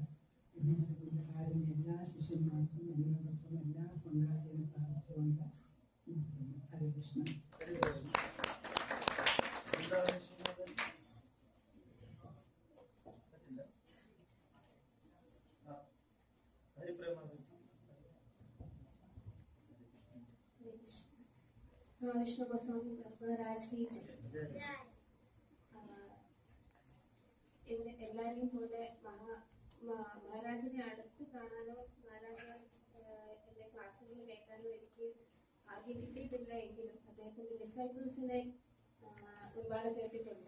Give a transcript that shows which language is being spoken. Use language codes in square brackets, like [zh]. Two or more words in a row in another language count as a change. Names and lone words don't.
[ml] ഇതിന്റെ കാര്യം എല്ലാ ശിഷ്യന്മാർക്കും എന്നോടൊപ്പം എല്ലാം ഉണ്ടാക്കിയെന്ന് പ്രാർത്ഥിച്ചുകൊണ്ട് നിർത്തുന്നു. ഹരേ കൃഷ്ണ. विष्णु गोस्वामी महाराज की ഇവിടെ എല്ലാരെയും പോലെ മഹാരാജിനെ അടുത്ത് കാണാനോ മഹാരാജ് എന്റെ ക്ലാസ്സുകൾ കേൾക്കാനോ എനിക്ക് ഭാഗ്യം കിട്ടിയിട്ടില്ല. എങ്കിലും അദ്ദേഹത്തിന്റെ ഡിസൈപ്പിൾസിനെ ഒരുപാട് കേട്ടിട്ടുണ്ട്.